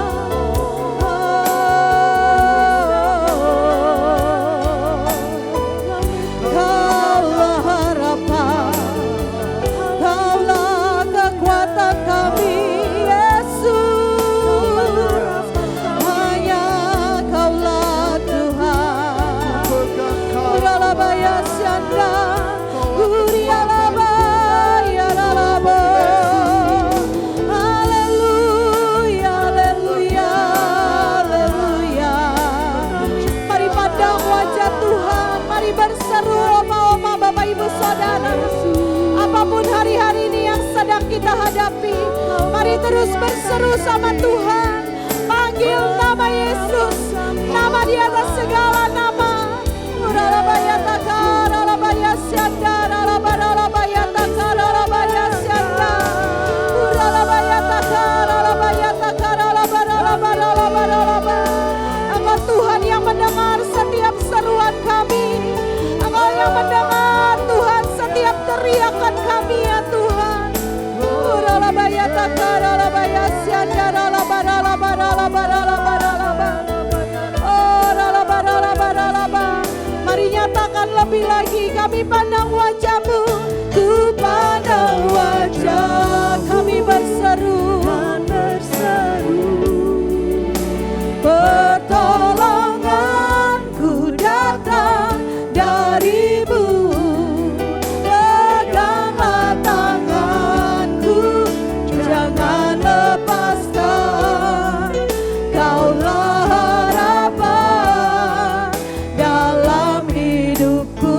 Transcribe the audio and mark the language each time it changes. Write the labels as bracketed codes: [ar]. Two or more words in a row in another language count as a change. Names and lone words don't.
[id] Kaulah harapan, Kaulah kekuatan kami, Yesus. Hanya Kaulah Tuhan. Uriala baya syanda. Uriala baya lalabo. Haleluya, haleluya, haleluya. Mari pandang wajah Tuhan, mari berseru oma-oma, Bapak Ibu Saudara. Apapun hari-hari ini yang sedang kita hadapi, mari terus berseru sama Tuhan. Panggil nama Yesus, nama di atas segala nama. Uralabaya takar, uralabaya syanda, uralabaya takar, uralabaya syanda. Uralabaya takar, uralabaya takar, uralabaya. Engkau Tuhan yang mendengar setiap seruan kami. Engkau yang mendengar Tuhan setiap teriakan kami ya Tuhan. Uralabaya takar, uralabaya syanda, uralabaya. Mari nyatakan lebih lagi, kami pandang wajah-Mu, ku pandang wajah, kami berseru, pertolonganku datang dari-Mu, peganglah tanganku, jangan lepaskan, Kaulah harapan dalam hidupku.